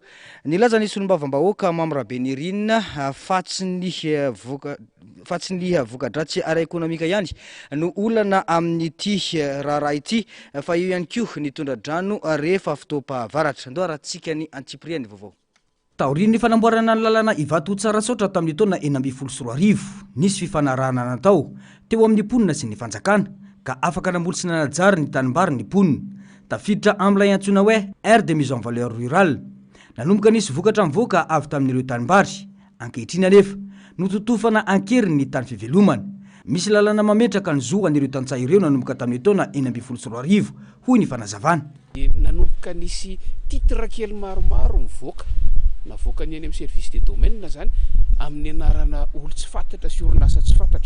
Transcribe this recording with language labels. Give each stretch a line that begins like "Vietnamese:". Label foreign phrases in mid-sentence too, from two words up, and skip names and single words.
Malagasy: Nilaza ny solombavambahoaka Mamy Rabenirina fatsiny voka-dratsy ara-ekonomika ihany no olana amin'ity raharaha ity fa io ihany koa nitondra-drano rehefa fotoam-pahavaratra. Ndo rahantsika ny Antsipriana vaovao. Taoriny ny fanamboarana ny lalana Ivato Tsarasotra tamin'ny taona 2024 nisy fifanarahana natao teo amin'ny mponina sy ny fanjakana ka afaka namboly sy nanajary ny tanimbary ny mponina tafiditra amin'ilay antsoina hoe
French: aire de mise en valeur rurale.
Malagasy: Nanomboka nisy vokatra mivoaka avy tamin'ireo tanimbary ankehitriny anefa nototofana ankeriny ny tany fivelomana. Misy lalana mametraka ny zoan'ireo tantsaha ireo nanomboka tamin'ny taona 2024 hoy ny fanazavana. Nanomboka nisy titre kely maromaro mivoaka navoaka ny any amin'ny
French: service de domaine
Malagasy: zany amin'ny anarana olo tsy fantatra sy orinasa tsy fantatra.